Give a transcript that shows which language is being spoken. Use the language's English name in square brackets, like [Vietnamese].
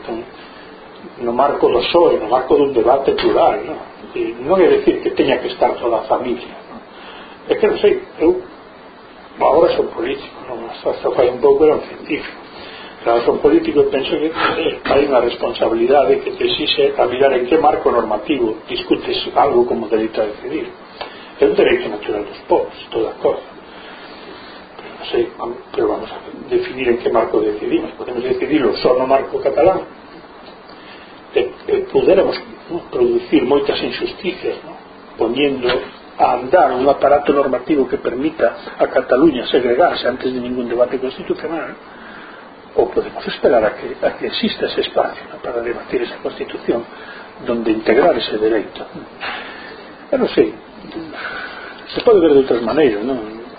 [Galician] Entón, no marco do PSOE, no marco dun debate plural, ¿no?, e non é decir que teña que estar toda a familia, ¿no? É que non sei, eu agora son político, non, hasta fai un pouco era un científico, pero son político e penso que hai unha responsabilidade que te exixe a mirar en que marco normativo discutes algo como dereito a decidir. É un dereito natural dos povos, estou de acordo. [Spanish] Sí, pero vamos a definir en qué marco decidimos. Podemos decidirlo só no marco catalán, pudéramos, ¿no?, producir moitas injusticias, ¿no?, poniendo a andar un aparato normativo que permita a Cataluña segregarse antes de ningún debate constitucional, o podemos esperar a que exista ese espacio, ¿no?, para debatir esa Constitución donde integrar ese dereito. [Galician] Pero sí, se pode ver de outras maneiras, [Spanish] ¿no?